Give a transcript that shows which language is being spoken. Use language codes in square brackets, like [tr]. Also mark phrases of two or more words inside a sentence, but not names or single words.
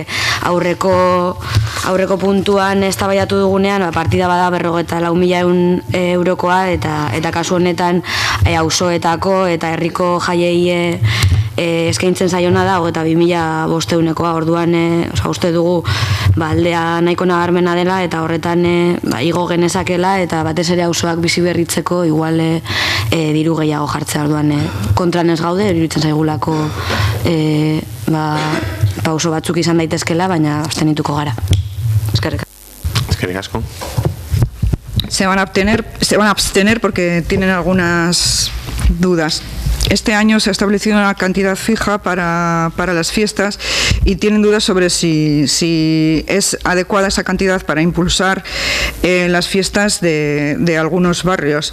[eu] Aurreko puntuan eztabaidatu dugunean partida bada 54.000 eurokoa, eta kasu honetan auzoetako eta herriko jaiei eskaintzen zaiona da 22.500 orduan, uste dugu aldea nahiko nabarmena dela, eta horretan igo genezakela, eta batez ere auzoak bizi berritzeko igual diru gehiago jartzea. Orduan kontran ez gaude, iruditzen zaigulako pauso batzuk izan daitezkela, baina abstenituko gara. Eskerrik asko. [es] Se van a abstener porque tienen algunas dudas. Este año se ha establecido una cantidad fija para las fiestas y tienen dudas sobre si es adecuada esa cantidad para impulsar las fiestas de algunos barrios.